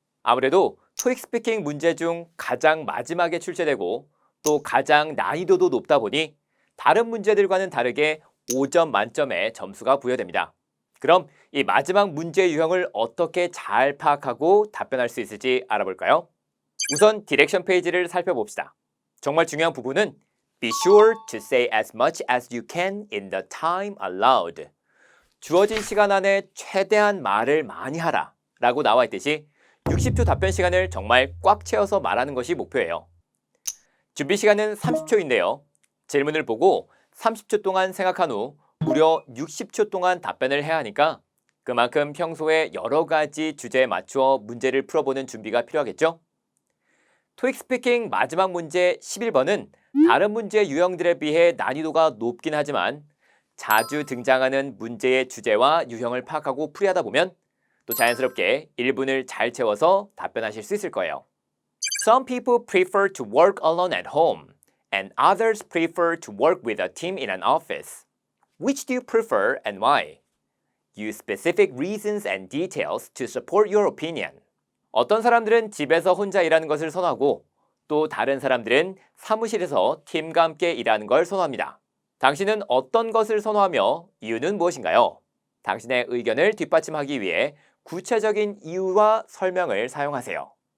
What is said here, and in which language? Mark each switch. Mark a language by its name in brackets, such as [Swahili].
[Korean] 아무래도 토익 스피킹 문제 중 가장 마지막에 출제되고 또 가장 난이도도 높다 보니 다른 문제들과는 다르게 5점 만점의 점수가 부여됩니다. 그럼 이 마지막 문제 유형을 어떻게 잘 파악하고 답변할 수 있을지 알아볼까요? 우선 디렉션 페이지를 살펴봅시다. 정말 중요한 부분은 [English] Be sure to say as much as you can in the time allowed. [Korean] 주어진 시간 안에 최대한 말을 많이 하라 라고 나와 있듯이 60초 답변 시간을 정말 꽉 채워서 말하는 것이 목표예요. 준비 시간은 30초인데요. 질문을 보고 30초 동안 생각한 후 무려 60초 동안 답변을 해야 하니까 그만큼 평소에 여러 가지 주제에 맞추어 문제를 풀어보는 준비가 필요하겠죠? 토익 스피킹 마지막 문제 11번은 다른 문제 유형들에 비해 난이도가 높긴 하지만 자주 등장하는 문제의 주제와 유형을 파악하고 풀이하다 보면 또 자연스럽게 1분을 잘 채워서 답변하실 수 있을 거예요. [English] Some people prefer to work alone at home, and others prefer to work with a team in an office. Which do you prefer and why? Use specific reasons and details to support your opinion. [Korean] 어떤 사람들은 집에서 혼자 일하는 것을 선호하고 또 다른 사람들은 사무실에서 팀과 함께 일하는 걸 선호합니다. 당신은 어떤 것을 선호하며 이유는 무엇인가요? 당신의 의견을 뒷받침하기 위해 구체적인 이유와 설명을 사용하세요.